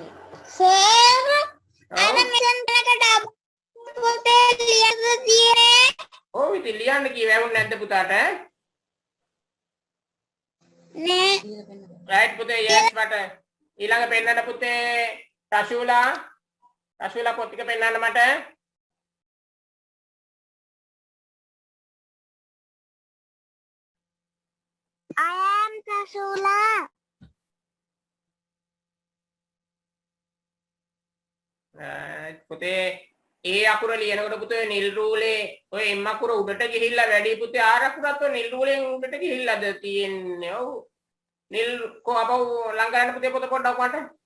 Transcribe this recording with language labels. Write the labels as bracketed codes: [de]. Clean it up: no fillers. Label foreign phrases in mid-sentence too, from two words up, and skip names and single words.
[si] සර් අර මෙතන කට පොතේ ලියන්න තියෙන්නේ. ඔව් ඉතින් ලියන්න කිව්ව ඇහුන්නේ නැද්ද පුතාට? නෑ. රයිට් පුතේ yes මට ඊළඟ පෙන්නන්න පුතේ රෂුලා පොත් ටික පෙන්නන්න මට. [en] I am Kasula. [si] පුතේ ඒ අකුර ලියනකොට පුතේ නිල් රූලේ ඔය එම් අකුර උඩට ගිහිල්ලා වැඩි පුතේ ආර අකුරත් ඔය නිල් රූලෙන් උඩට ගිහිල්ලාද තියෙන්නේ. ඔව් නිල් කො අපව ලං කරන්න පුතේ පොත පොඩ්ඩක් මට.